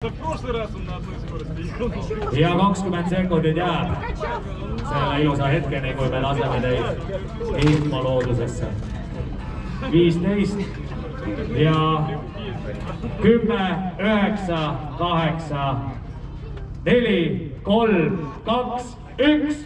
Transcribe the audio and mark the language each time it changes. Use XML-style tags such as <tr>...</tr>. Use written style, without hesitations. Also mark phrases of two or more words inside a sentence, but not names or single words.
<ru>В прошлый раз он на одной скорости ехал.</ru> <et>Ja 20 sekundit jääb selle ilusa hetkeni, kui me laseme teid ilma loodusesse. 15 ja 10, 9, 8, 4, 3, 2, 1.</et>